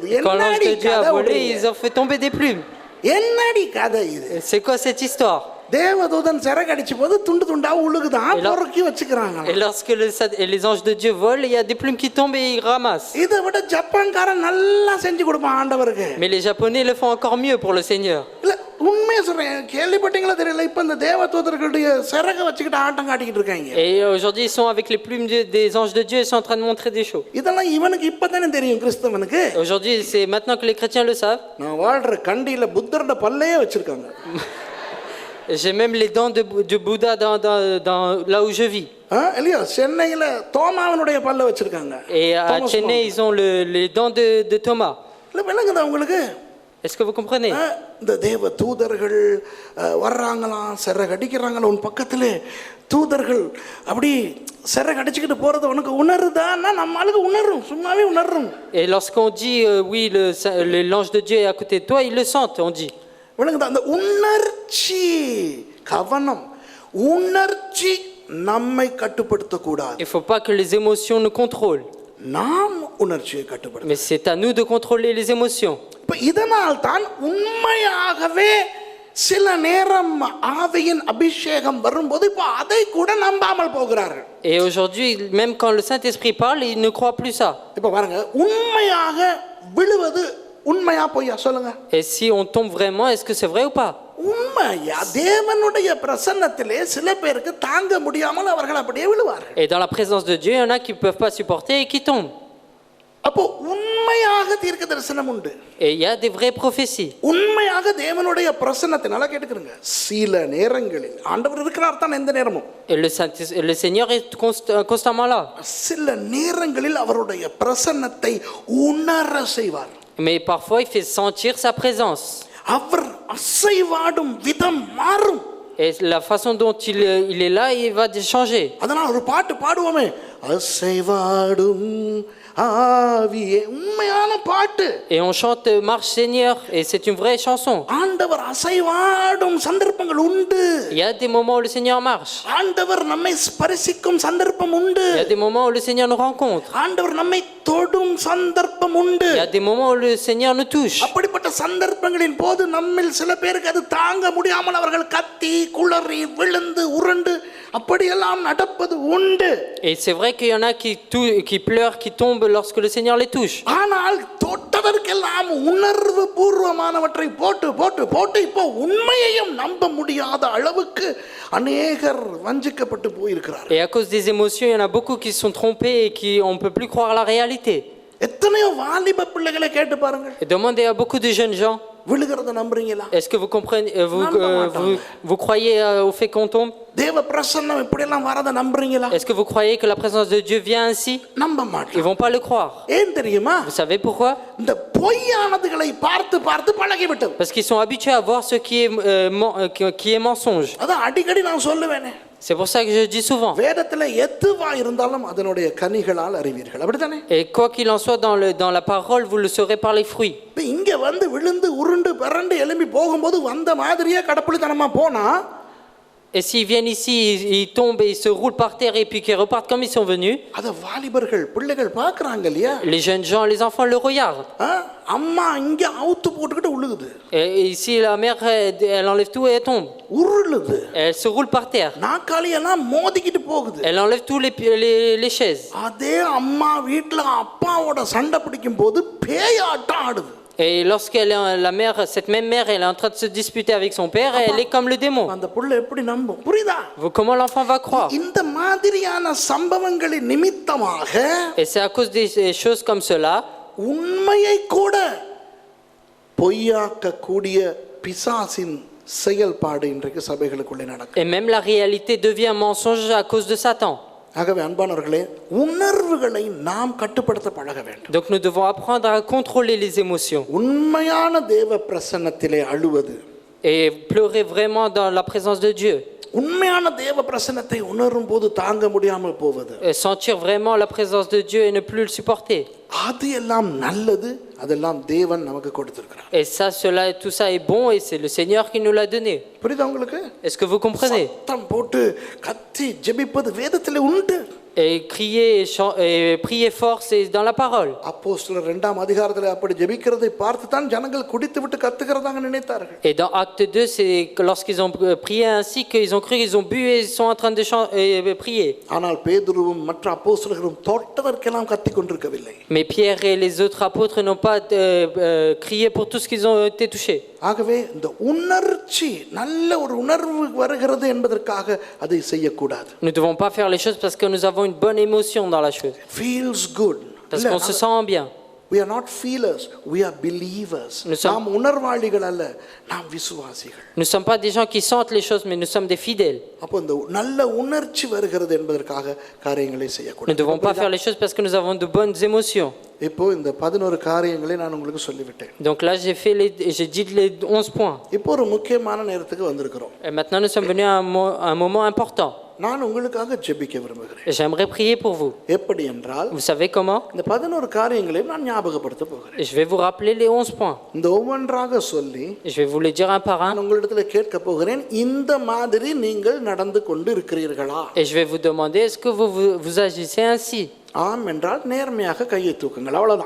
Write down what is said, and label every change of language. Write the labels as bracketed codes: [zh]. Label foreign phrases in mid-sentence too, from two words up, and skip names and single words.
[fr] Quand l'ange [ta] என்னடி [fr] de Dieu a [ta] கதை [fr] volé, [ta] விடுறீங்க? [fr] ils ont fait tomber des plumes. [ta] என்னடி கதை இது? [fr] Et c'est quoi cette histoire? [ta] தேவதூதன் சிறகடிச்சு போது துண்டு துண்டா உழுகுதான், பொறுக்கி வச்சுக்கிறாங்க. [fr] Et lorsque les anges de Dieu volent, il y a des plumes qui tombent et ils ramassent. [ta] இதை விட ஜப்பான்காரன் நல்லா செஞ்சு கொடுப்பான் ஆண்டவருக்கு. [fr] Mais les Japonais le font encore mieux pour le Seigneur. [ta] இல்ல உண்மையை சொல்றேன், கேள்விப்பட்டீங்களா தெரியல, இப்ப இந்த தேவதூதர்களுடைய சிறகை வச்சுக்கிட்டு ஆட்டம் காட்டிக்கிட்டு இருக்காங்க. [fr] Et aujourd'hui, ils sont avec les plumes des anges de Dieu, ils sont en train de montrer des shows. [ta] இதெல்லாம் இவனுக்கு இப்பதானே தெரியும், கிறிஸ்தவனுக்கு. [fr] Aujourd'hui, c'est maintenant que les chrétiens le savent. [ta] நான் வாழ்ற கண்டியில புத்தரோட பல்லையே வச்சிருக்காங்க. [fr] J'ai même les dents de Bouddha dans là où je vis. [ta] இல்லையா, சென்னையில தோமாவனுடைய பல்ல வச்சிருக்காங்க. [fr] Et à Chennai, ils ont les dents de Thomas. [ta] இல்ல விளங்குதா உங்களுக்கு? [fr] Est-ce que vous comprenez? [ta] இந்த தேவ தூதர்கள் வர்றாங்களாம், சிறகடிக்கிறாங்களா உன் பக்கத்துல. தூதர்கள் அப்படி சிறகடிச்சுக்கிட்டு போறது உனக்கு உணருதான்னா நம்ம ஆளுக்கு உணரும், சும்மாவே உணரும். [fr] Et lorsqu'on dit oui, l'ange de Dieu est à côté de toi, ils le sentent, on dit. [ta] விளங்குதா? அந்த உணர்ச்சி, கவனம், உணர்ச்சி நம்மை கட்டுப்படுத்த கூடாது. [fr] Il ne faut pas que les émotions nous contrôlent. [ta] நாம் உணர்ச்சியை கட்டுப்படுத்த. [fr] Mais c'est à nous de contrôler les émotions. [ta] இப்ப இதனால் தான் உண்மையாகவே சில நேரம் ஆவியின் அபிஷேகம் வரும்போது இப்போ அதை கூட நம்பாமல் போகிறார்கள். [fr] Et aujourd'hui, même quand le Saint-Esprit parle, ils ne croient plus ça. [ta] இப்ப பாருங்க, உண்மையாக விழுவது உண்மையா பொய்யா சொல்லுங்க? [fr] Et si on tombe vraiment, est-ce que c'est vrai ou pas? [ta] உண்மையா? தேவனுடைய பிரசன்னத்திலே சில பேருக்கு தாங்க முடியாமல் அவர்கள் அப்படியே விழுவார்கள். [fr] Et dans la présence de Dieu, il y en a qui ne peuvent pas supporter et qui tombent. [ta] அப்போ உண்மையாக தீர்க்க தரிசனம் உண்டு. [fr] Et il y a des vraies prophéties. [ta] உண்மையாக தேவனுடைய பிரசன்னத்தினால கேட்டுக்கிறங்க, சில நேரங்களில் ஆண்டவர் இருக்கிறார் தான் எந்த நேரமும். [fr] Et le Seigneur est constamment là. [ta] சில நேரங்களில் அவருடைய பிரசன்னத்தை உணர செய்வார். [fr] Mais parfois, il fait sentir sa présence. [ta] அவர் அசைவாடும் விதம் மாறும். [fr] Et la façon dont il est là, il va changer. [ta] அதனால் ஒரு பாட்டு பாடுவோமே, அசைவாடும் ஆவியே, உண்மையான பாட்டு. [fr] Et on chante Marche Seigneur, et c'est une vraie chanson. [ta] ஆண்டவர் அசைவாடும் சந்தர்ப்பங்கள் உண்டு. [fr] Il y a des moments où le Seigneur marche. [ta] ஆண்டவர் நம்மை ஸ்பரிசிக்கும் சந்தர்ப்பம் உண்டு. [fr] Il y a des moments où le Seigneur nous rencontre. [ta] ஆண்டவர் நம்மை தொடும் சந்தர்ப்பம் உண்டு. [fr] Il y a des moments où le Seigneur nous touche. [ta] அப்படிப்பட்ட சந்தர்ப்பங்களின் போது நம்மில் சில பேருக்கு அது தாங்க முடியாமல் அவர்கள் கத்தி குளறி விழுந்து உருண்டு அப்படியெல்லாம் நடப்பது உண்டு. [fr] Et c'est vrai qu'il y en a qui pleurent, qui tombent lorsque le Seigneur les touche. [ta] ஆனால் தொட்டதற்கெல்லாம் உணர்வு பூர்வமானவற்றை போட்டு போட்டு போட்டு இப்போ உண்மையையும் நம்ப முடியாத அளவுக்கு அநேகர் வஞ்சிக்கப்பட்டு போயிருக்கிறார்கள். [fr] Et à cause des émotions, il y en a beaucoup qui sont trompés et qui on peut plus croire à la réalité. [ta] எத்தனையோ வாலிப பிள்ளைகளை கேட்டு பாருங்க. [fr] Et demandez à beaucoup de jeunes gens. [ta] விழுகிறத நம்புறீங்களா? [fr] Est-ce que vous comprenez, vous croyez au fait qu'on tombe? [ta] தேவ பிரசன்னம் இப்படி எல்லாம் வரத நம்புறீங்களா? [fr] Est-ce que vous croyez que la présence de Dieu vient ainsi? [ta] நம்ப [fr] Ils [ta] மாட்டாங்க. [fr] vont pas le croire. [ta] ஏன் தெரியுமா? [fr] Vous savez pourquoi? [ta] இந்த பொய்யானதுகளை பார்த்து பார்த்து பழகிவிட்டது. [fr] Parce qu'ils sont habitués à voir ce qui est mensonge. [ta] அதான் அடிக்கடி நான் சொல்லுவேனே, [fr] C'est pour ça que je dis souvent. [ta] வேதத்துல எதுவா இருந்தாலும் அதனுடைய கனிகளால் அறிவீர்கள். அப்படித்தானே? [fr] Et quoi qu'il en soit dans la parole, vous le saurez par les fruits. [ta] இப்ப இங்க வந்து விழுந்து உருண்டு பரண்டு எழும்பி போகும்போது வந்த மாதிரியே கடப்புளித்தனமா போனா [fr] Et s'ils viennent ici, ils tombent et ils se roulent par terre et puis qu'ils repartent comme ils sont venus, [ta] அத வாலிபர்கள் பிள்ளைகள் பார்க்கறாங்க இல்லையா? [fr] les jeunes gens, les enfants le regardent. [ta] அம்மா இங்க அவுத்து போட்டுக்கிட்டு உழுகுது. [fr] Et ici, la mère, elle enlève tout et elle tombe. [ta] உருளுது. [fr] Elle se roule par terre. [ta] நாக்காளி எல்லாம் மோதிக்கிட்டு போகுது. [fr] Elle enlève tous les chaises. [ta] அதே அம்மா வீட்ல அப்பாவோட சண்டை பிடிக்கும் போது பேயாட்டம் ஆடுது. [fr] Et lorsqu'elle est la mère, cette même mère, elle est en train de se disputer avec son père, elle est comme le démon. [ta] அந்த புள்ள எப்படி நம்பும்? புரியுதா? [fr] Comment l'enfant va croire? [ta] இந்த மாதிரியான சம்பவங்களின் நிமித்தமாக [fr] Et c'est à cause des choses comme cela [ta] உண்மையை கூட பொய்யாக்க கூடிய பிசாசின் செயல்பாடு இன்றைக்கு சபைகளுக்குள்ளே நடக்கும். [fr] et même la réalité devient un mensonge à cause de Satan. [ta] ஆகவே அன்பானவர்களே, உணர்வுகளை நாம் கட்டுப்படுத்த பழக வேண்டும். [fr] Donc nous devons apprendre à contrôler les émotions [ta] உண்மையான தேவ பிரசன்னத்திலே அழுவது, [fr] et pleurer vraiment dans la présence de Dieu. [ta] உண்மையான தேவ பிரசன்னத்தை உணரும் போது தாங்க முடியாமல் போவது, [fr] Et sentir vraiment la présence de Dieu et ne plus le supporter. [ta] அது எல்லாம் நல்லது. அதெல்லாம் தேவன் நமக்கு கொடுத்திருக்கிறார். [fr] Et ça, tout ça est bon et c'est le Seigneur qui nous l'a donné. [ta] புரியுதா உங்களுக்கு? [fr] Est-ce que vous comprenez? [ta] சத்தம் போட்டு கத்தி ஜெபிப்பது வேதத்திலே உண்டு. [fr] Et crier et prier fort, c'est dans la parole. [ta] அப்போஸ்தலர் 2ஆம் அதிகாரத்திலே அப்படி ஜெபிக்கிறதை பார்த்து தான் ஜனங்கள் குடித்து விட்டு கத்துகிறதாக நினைத்தார்கள். [fr] Et dans Acte 2, c'est que lorsqu'ils ont prié ainsi qu'ils ont cru qu'ils ont bu et ils sont en train de prier. [ta] ஆனால் பேதுருவும் மற்ற அப்போஸ்தலர்களும் தொட்டதற்கெல்லாம் கத்திக் கொண்டிருக்கவில்லை. [fr] Mais Pierre et les autres apôtres n'ont pas crié pour tout ce qu'ils ont été touchés. [ta] ஆகவே இந்த உணர்ச்சி நல்ல ஒரு உணர்வு வருகிறது என்பதற்காக அதை செய்யக்கூடாது. [fr] Nous ne devons pas faire les choses parce que nous avons une bonne émotion dans la chose. [en] Feels good. [fr] Parce qu'on se sent bien. [en] We are not feelers, we are believers. [ta] நாம் உணர்வாளிகள் அல்ல, நாம் விசுவாசிகள். [fr] Nous ne sommes pas des gens qui sentent les choses, mais nous sommes des fidèles. [ta] அப்போ இந்த நல்ல உணர்ச்சி வருகிறது என்பதற்காக காரியங்களை செய்யக்கூடாது. [fr] Nous ne devons pas faire les choses parce que nous avons de bonnes émotions. [ta] இப்போ இந்த 11 காரியங்களை நான் உங்களுக்கு சொல்லிவிட்டேன். [fr] Donc là j'ai dit les 11 points. [ta] இப்போ ஒரு முக்கியமான நேரத்துக்கு வந்திருக்கிறோம். [fr] Et maintenant nous sommes venus à un moment important. [ta] நான் உங்களுக்காக ஜெபிக்க விரும்புகிறேன். [fr] J'aimerais prier pour vous. [ta] எப்படி என்றால், [fr] Vous savez comment? [ta] இந்த 11 காரியங்களையும் நான் ஞாபகப்படுத்த போகிறேன். [fr] Et je vais vous rappeler les 11 points. [ta] இந்த ஒவ்வொன்றாக சொல்லி [fr] Je vais vous les dire un par un. [ta] நான் உங்களிடத்துல கேட்க போகிறேன், இந்த மாதிரி நீங்கள் நடந்து கொண்டு இருக்கிறீர்களா? [fr] Et je vais vous demander, est-ce que vous agissez ainsi? [ta] ஆம் என்றால் நேர்மையாக கையை தூக்குங்கள், அவ்வளவுதான்.